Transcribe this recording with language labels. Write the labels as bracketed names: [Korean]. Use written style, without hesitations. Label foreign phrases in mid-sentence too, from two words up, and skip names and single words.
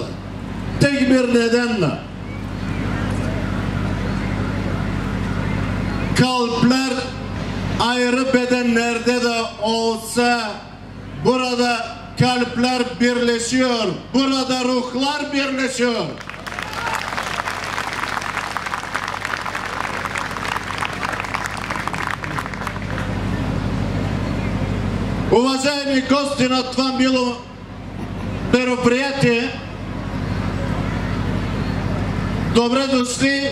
[Turkish] Tek bir nedenle. Kalpler ayrı bedenlerde de olsa burada kalpler birleşiyor. Burada ruhlar birleşiyor. [Bulgarian] Уважаеми гости на това мило мероприятие, добре дошли.